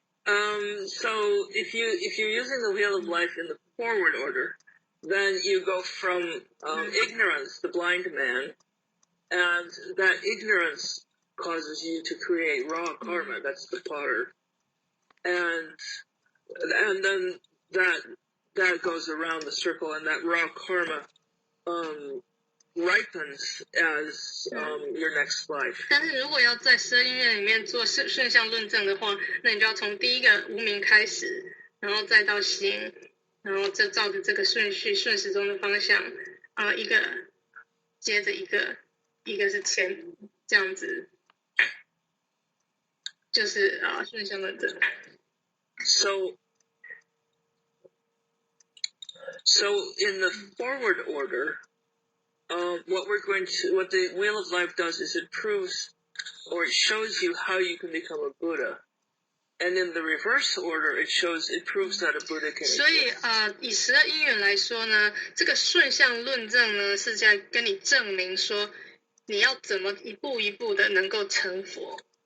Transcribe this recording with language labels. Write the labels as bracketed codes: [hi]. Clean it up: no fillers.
[en] So if you're using the wheel of life in the forward order, then you go from ignorance, the blind man, and that ignorance causes you to create raw karma. That's the potter, and then that goes around the circle, and that raw karma ripens as your next life. [zh] 但是如果要在12因缘里面做顺向论证的话，那你就要从第一个无明开始，然后再到心，然后就照着这个顺序顺时钟的方向，一个接着一个，一个是前，这样子，就是顺向论证。 [en] So in the forward order, what the Wheel of Life does is it proves, or it shows you how you can become a Buddha. And in the reverse order, it proves that a Buddha can exist. [zh] 所以以12因缘来说呢，这个顺向论证呢，是在跟你证明说，你要怎么一步一步的能够成佛。